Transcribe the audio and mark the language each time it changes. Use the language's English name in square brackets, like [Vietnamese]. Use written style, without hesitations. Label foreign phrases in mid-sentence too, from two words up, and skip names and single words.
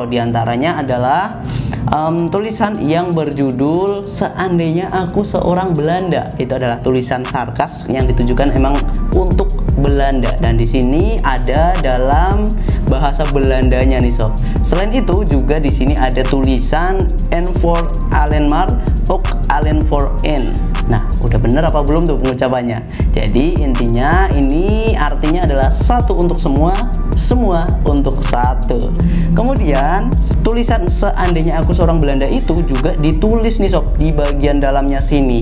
[Indonesian] Di antaranya adalah tulisan yang berjudul "Seandainya Aku Seorang Belanda". Itu adalah tulisan sarkas yang ditujukan emang untuk Belanda, dan di sini ada dalam bahasa Belandanya nih sob. Selain itu juga di sini ada tulisan [Dutch] "En voor Allemar, ook Allen voor en". [Indonesian] Nah, udah bener apa belum tuh pengucapannya? Jadi intinya ini artinya adalah satu untuk semua, semua untuk satu. Kemudian tulisan "Seandainya Aku Seorang Belanda" itu juga ditulis nih sob di bagian dalamnya sini.